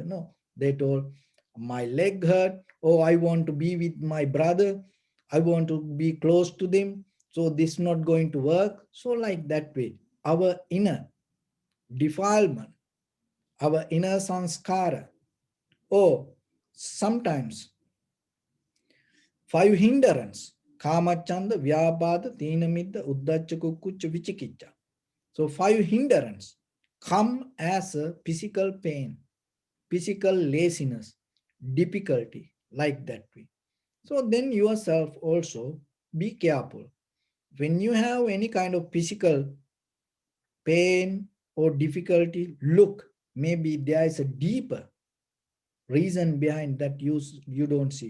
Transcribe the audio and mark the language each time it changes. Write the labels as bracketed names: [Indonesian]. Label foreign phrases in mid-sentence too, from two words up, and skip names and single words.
[English] No, they told, my leg hurt, oh, I want to be with my brother, I want to be close to them, so this is not going to work. So like that way, our inner defilement, our inner sanskara, or sometimes five hindrance, [Pali] kama, chanda, vyabhada, tinamidda, uddacha, kukkucha, vichikicha. [English] So five hindrance come as a physical pain, physical laziness, difficulty, like that way. So then yourself also be careful. When you have any kind of physical pain or difficulty, look, maybe there is a deeper reason behind that you don't see.